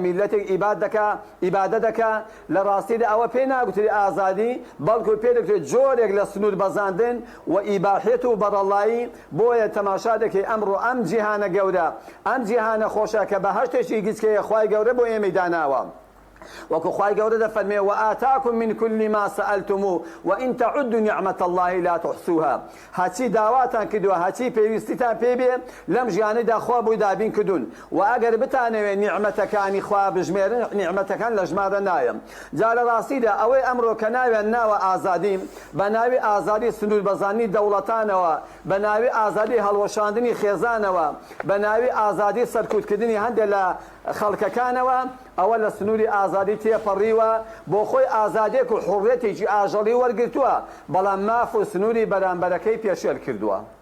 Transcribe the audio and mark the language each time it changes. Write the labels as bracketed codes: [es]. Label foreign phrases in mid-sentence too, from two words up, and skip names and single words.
[ckb] میلەتێک ئیبادە دەکات لە ڕاستیدا ئەوە پێی ناگوتری ئازادی بەڵکو پێ دەکرێت جۆرێک لە سنوور بەزاندن و ئیباحێت و بەڕەڵایی بۆیە تەماشا دەکەی ئەمڕۆ ئەم جیهانە گەورە ئەم جیهانە خۆشە کە بە هەشتێکی گچکەیە خوای گەورە بۆ ئێمەی داناوە وەکو خوای گەورە دەفەرمێ [ar] وآتاكم من كل ما سألتموه وإن تعدوا نعمة الله لا [ckb] تحصوها هەچی داواتان کردووە هەچی پێویستیتان پێ بێ لەم ژیانەدا خوا بووی دابین کردوون و ئەگەر بتانەوێت نیعمەتەکانی خوا بژمێرن نیعمەتەکان لە ژمارە نایە جا لە ڕاستیدا ئەوەی ئەمڕۆ کە ناوێن ناوە ئازادی بە ناوی ئازادی سنوور بەزانی دەوڵەتانەوە بە ناوی ئازادی هەڵوەشاندنی خێزانەوە بە ناوی ئازادی سەرکوتکردنی هەندێک لە خەڵکەکانەوە ئەوە لە سنووری ئازادی تێپەڕیوە بۆ خۆی ئازادێک و حوڕێتێکی ئاژەڵی وەرگرتووە بەڵام ماف و سنووری بەرامبەرەکەی پێشێل کردووە.